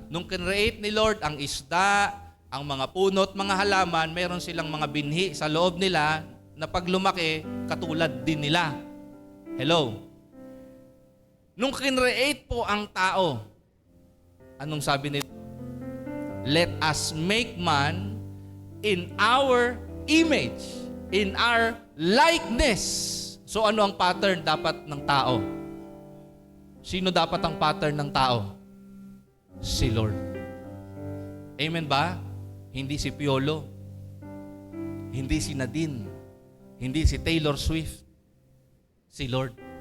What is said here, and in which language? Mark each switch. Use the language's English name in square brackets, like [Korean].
[Filipino] Nung kinreate ni Lord ang isda, ang mga punot, mga halaman, mayroon silang mga binhi sa loob nila na pag lumaki, katulad din nila. Hello? Nung kinreate po ang tao, anong sabi nila? [English] Let us make man in our image, in our likeness. [Filipino] So ano ang pattern dapat ng tao? Sino dapat ang pattern ng tao? Si Lord. Amen ba? Hindi si Piolo, hindi si Nadine, hindi si Taylor Swift, si Lord.